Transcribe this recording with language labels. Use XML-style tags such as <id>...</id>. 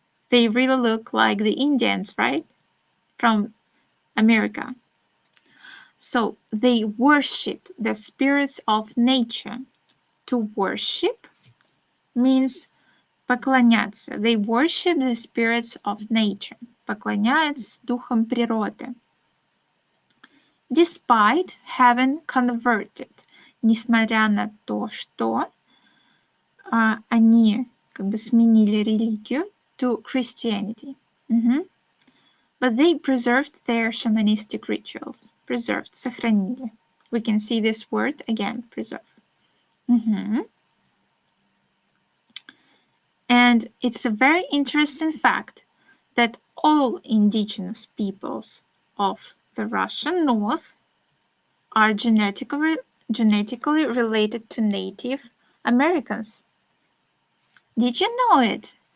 <en>They really look like the Indians, right? From America. So they worship the spirits of nature. To worship means поклоняться. They worship the spirits of nature.</en> <ru>Поклоняются духам природы.</ru> <en>Despite having converted.</en> <ru>Несмотря на то, что они сменили религию</ru> <en>to Christianity. But they preserved their shamanistic rituals. Preserved, сохранили. We can see this word again, preserve. And it's a very interesting fact that all indigenous peoples of the Russian North are genetically related to Native Americans. Did you know it?</en>